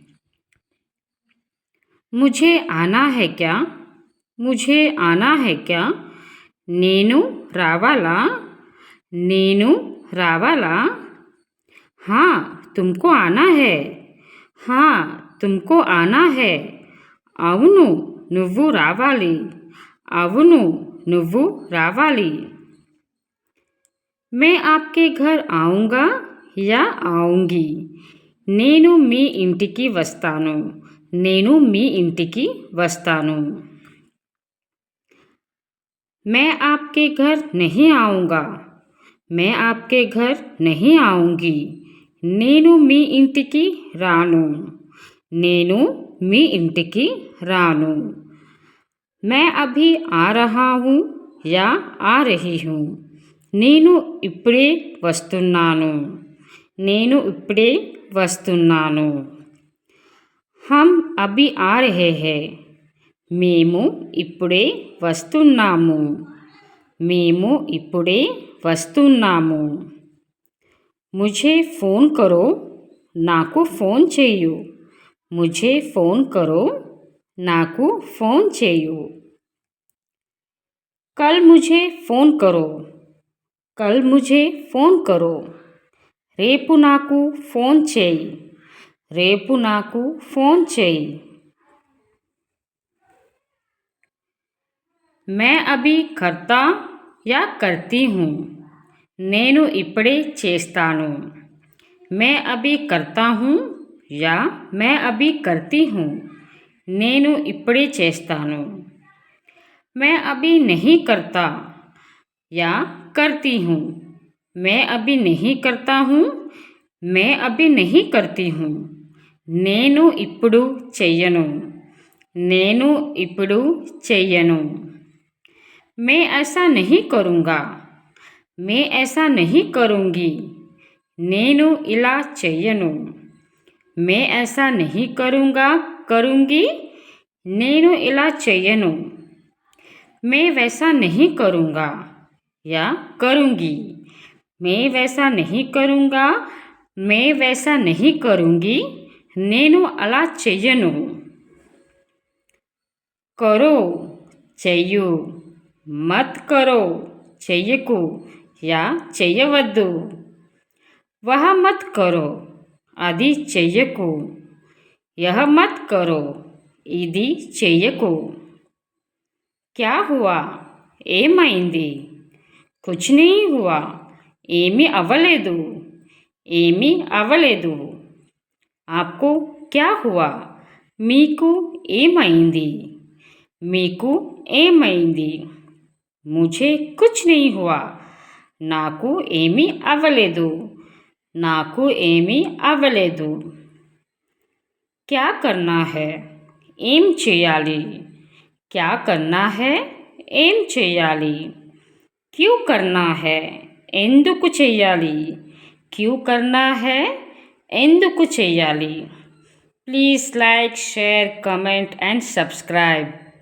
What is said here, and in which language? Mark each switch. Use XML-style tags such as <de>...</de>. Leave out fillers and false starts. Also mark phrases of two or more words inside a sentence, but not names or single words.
<hi>मुझे आना है क्या, मुझे आना है क्या,</hi> <te>నేను రావాలా, నేను రావాలా,</te> <hi>हाँ तुमको आना है, हाँ तुमको आना है,</hi> <te>అవును నువ్వు రావాలి, అవును నువ్వు రావాలి।</te> <hi>मैं आपके घर आऊँगा या आऊँगी,</hi> <te>నేను మీ ఇంటికి వస్తాను, నేను మీ ఇంటికి వస్తాను।</te> <hi>मैं आपके घर नहीं आऊँगा, मैं आपके घर नहीं आऊँगी,</hi> <te>నేను మీ ఇంటికి రాను, నేను మీ ఇంటికి రాను।</te> <hi>मैं अभी आ रहा हूँ या आ रही हूँ,</hi> <te>నేను ఇప్పుడే వస్తున్నాను, నేను ఇప్పుడే వస్తున్నాను।</te> <hi>हम अभी आ रहे हैं,</hi> <te>మేము ఇప్పుడే వస్తున్నాము, మేము ఇప్పుడే వస్తున్నాము।</te> <hi>मुझे फ़ोन करो,</hi> <te>నాకు ఫోన్ చేయు,</te> <hi>मुझे फ़ोन करो,</hi> <te>నాకు ఫోన్ చేయు।</te> <hi>कल मुझे फ़ोन करो, कल मुझे फ़ोन करो,</hi> <te>రేపు నాకు ఫోన్ చేయి, రేపు నాకు ఫోన్ చేయి।</te> <hi>मैं अभी करता या करती हूँ,</hi> <te>నేను ఇప్పుడే చేస్తాను,</te> <hi>मैं अभी करता हूँ या मैं अभी करती हूँ,</hi> <te>నేను ఇప్పుడే చేస్తాను।</te> <hi>मैं अभी नहीं करता या करती हूँ, मैं अभी नहीं करता हूँ, मैं अभी नहीं करती हूँ,</hi> <te>నేను ఇప్పుడు చెయ్యను, నేను ఇప్పుడు చెయ్యను।</te> <hi>मैं ऐसा नहीं करूँगा, मैं ऐसा नहीं करूँगी,</hi> <te>నేను ఇలా చెయ్యను,</te> <hi>मैं ऐसा नहीं करूँगा करूँगी,</hi> <te>నేను ఇలా చెయ్యను।</te> <hi>मैं वैसा नहीं करूँगा या करूँगी, मैं वैसा नहीं करूँगा, मैं वैसा नहीं करूँगी,</hi> <te>నేను అలా చెయ్యను।</te> <hi>करो చెయ్యు, मत करो చెయ్యకు या చెయ్యవద్దు, वह मत करो</hi> <te>అది చెయ్యకు,</te> <hi>यह मत करो</hi> <te>ఇది చెయ్యకు।</te> <hi>क्या हुआ</hi> <te>ఏమైంది,</te> <hi>कुछ नहीं हुआ</hi> <te>ఏమీ అవ్వలేదు, ఏమీ అవ్వలేదు।</te> <hi>आपको क्या हुआ</hi> <te>మీకు ఏమైంది, మీకు ఏమైంది।</te> <hi>मुझे कुछ नहीं हुआ</hi> <te>నాకు ఏమీ అవ్వలేదు, నాకు ఏమీ అవ్వలేదు।</te> <hi>क्या करना है</hi> <te>ఏం చేయాలి,</te> <hi>क्या करना है</hi> <te>ఏం చేయాలి।</te> <hi>क्यों करना है</hi> <te>ఎందుకు చేయాలి,</te> <hi>क्यों करना है</hi> <te>ఎందుకు చేయాలి।</te> <en>Please like, share, comment and subscribe.</en>